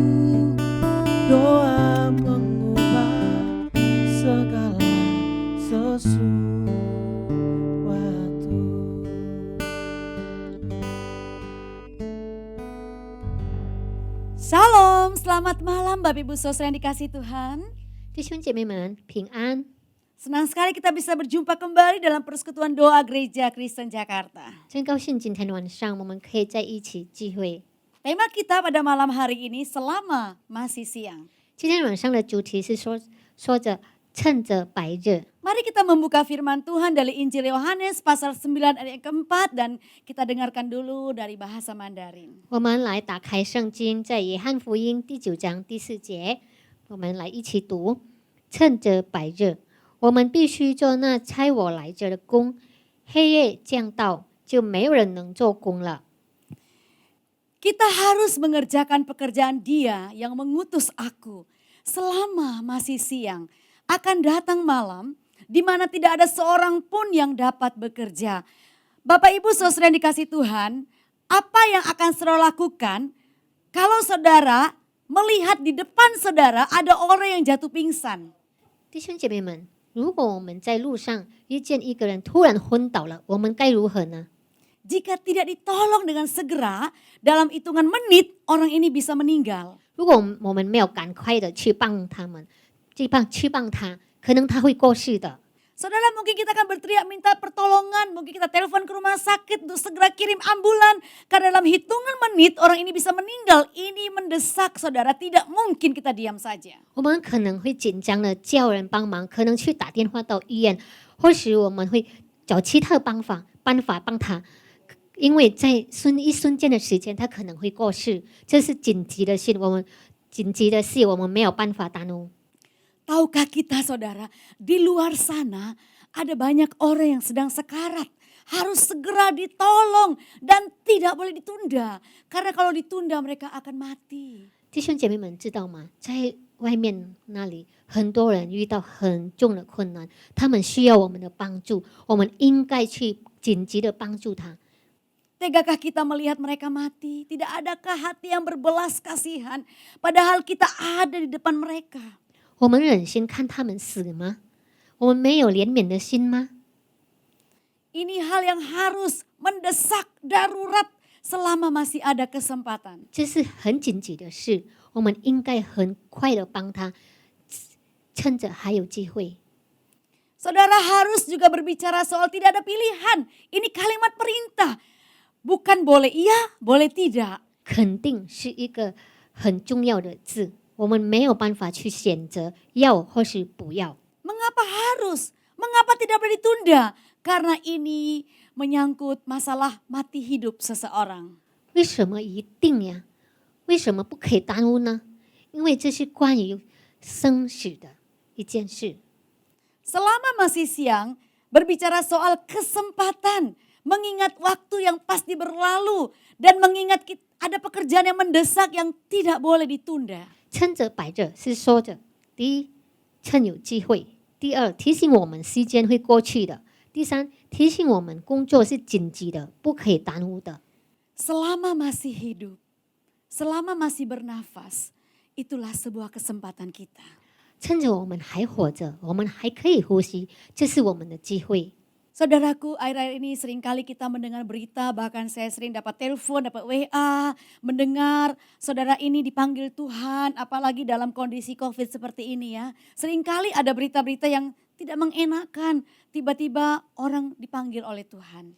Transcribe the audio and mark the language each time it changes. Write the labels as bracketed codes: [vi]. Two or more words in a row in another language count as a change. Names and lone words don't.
[id] Doa mengubah segala sesuatu. Shalom, selamat malam Bapak Ibu Saudara yang dikasihi Tuhan. [zh] 弟兄姐妹们平安， [id] Senang sekali kita bisa berjumpa kembali dalam persekutuan doa Gereja Kristen Jakarta. [zh] 真高兴今天晚上我们可以在一起聚会。 [id] Tema kita pada malam hari ini selama masih siang. [zh] 今天晚上的主题是说着趁着白日。 [id] Mari kita membuka firman Tuhan dari Injil Yohanes pasal 9 ayat yang keempat dan kita dengarkan dulu dari bahasa Mandarin. [zh] 我们来打开圣经，在约翰福音第9章第4节，我们来一起读：趁着白日，我们必须做那差我来着的工；黑夜降到，就没有人能做工了。 [id] Kita harus mengerjakan pekerjaan Dia yang mengutus aku selama masih siang. Akan datang malam di mana tidak ada seorang pun yang dapat bekerja. Bapak Ibu Saudara yang dikasihi Tuhan, apa yang akan saudara lakukan kalau saudara melihat di depan saudara ada orang yang jatuh pingsan? [zh] 弟兄姐妹们，如果我们在路上遇见一个人突然昏倒了，我们该如何呢？ [id] Jika tidak ditolong dengan segera, dalam hitungan menit orang ini bisa meninggal. [zh] 如果我们没有赶快的去帮他们，去帮他，可能他会过世的。 [id] Saudara, mungkin kita akan berteriak minta pertolongan, mungkin kita telepon ke rumah sakit untuk segera kirim ambulan. Karena dalam hitungan menit orang ini bisa meninggal. Ini mendesak saudara, tidak mungkin kita diam saja. [zh] 我们可能会紧张的叫人帮忙，可能去打电话到医院，或许我们会找其他办法帮他，因为在一瞬间的时间，他可能会过世，这是紧急的事，我们没有办法耽误。 [id] Tahukah kita saudara, di luar sana ada banyak orang yang sedang sekarat. Harus segera ditolong dan tidak boleh ditunda. Karena kalau ditunda mereka akan mati. [zh] 弟兄姐妹们知道吗？在外面那里，很多人遇到很重的困难，他们需要我们的帮助，我们应该去紧急的帮助他。 [id] Tegakah kita melihat mereka mati? Tidak adakah hati yang berbelas kasihan? Padahal kita ada di depan mereka. [zh] 我们忍心看他们死吗？我们没有怜悯的心吗？ [id] Ini hal yang harus mendesak darurat selama masih ada kesempatan. [zh] 这是很紧急的事，我们应该很快的帮他，趁着还有机会。 [id] Saudara harus juga berbicara soal tidak ada pilihan. Ini kalimat perintah. Bukan boleh iya, boleh tidak. [zh] 肯定是一个很重要的字，我们没有办法去选择要或是不要。 [id] Mengapa harus? Mengapa tidak boleh ditunda? Karena ini menyangkut masalah mati hidup seseorang. [zh] 为什么一定呀？为什么不可以耽误呢？因为这是关于生死的一件事。 [id] Selama masih siang, berbicara soal kesempatan, mengingat waktu yang pasti berlalu, dan mengingat ada pekerjaan yang mendesak yang tidak boleh ditunda. [zh] 趁着摆着是说着，第一，趁有机会；第二，提醒我们时间会过去的；第三，提醒我们工作是紧急的，不可以耽误的。 [id] Selama masih hidup, selama masih bernafas, itulah sebuah kesempatan kita. [zh] 趁着我们还活着，我们还可以呼吸，这是我们的机会。 [id] Saudaraku, akhir-akhir ini seringkali kita mendengar berita, bahkan saya sering dapat telepon, dapat WA, mendengar saudara ini dipanggil Tuhan, apalagi dalam kondisi COVID seperti ini ya. Seringkali ada berita-berita yang tidak mengenakan, tiba-tiba orang dipanggil oleh Tuhan.